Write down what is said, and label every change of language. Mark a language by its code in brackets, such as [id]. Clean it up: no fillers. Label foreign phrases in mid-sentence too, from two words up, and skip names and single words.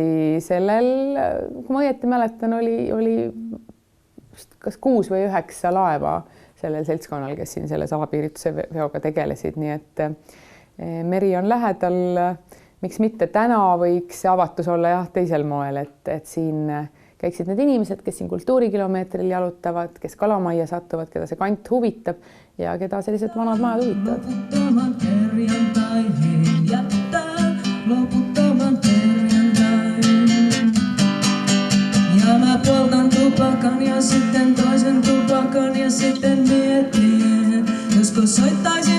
[et] Sellel, kui ma õieti mäletan, oli kas 6 või 9 laeva sellel seltskonnal, kes siin selle salapiirituse veoga tegelesid, nii et meri on lähedal. Miks mitte täna võiks see avatus olla teisel moel, et siin käiksid need inimesed, kes siin kultuurikilomeetril jalutavad, kes Kalamajja satuvad, keda see kant huvitab ja keda sellised vanad majad huvitavad. [fi] Ja mä poltan tupakan ja sitten toisen tupakan ja sitten mietin, josko soittaa